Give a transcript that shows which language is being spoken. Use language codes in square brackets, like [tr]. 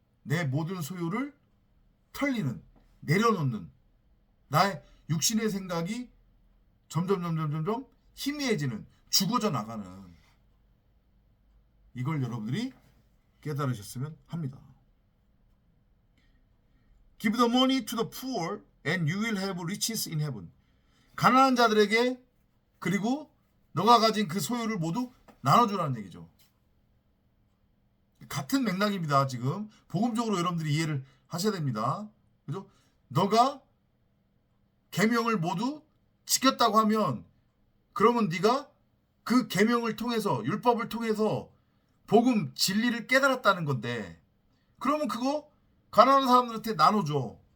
[ko] 내 모든 소유를 털리는, 내려놓는, 나의 육신의 생각이 점점 희미해지는, 죽어져 나가는, 이걸 여러분들이 깨달으셨으면 합니다. [en] Give the money to the poor and you will have riches in heaven. [ko] 가난한 자들에게, 그리고 너가 가진 그 소유를 모두 나눠주라는 얘기죠. 같은 맥락입니다. 지금 복음적으로 여러분들이 이해를 하셔야 됩니다. 그죠? 너가 계명을 모두 지켰다고 하면, 그러면 네가 그 계명을 통해서, 율법을 통해서 복음 진리를 깨달았다는 건데, 그러면 그거 가난한 사람들한테 나눠줘.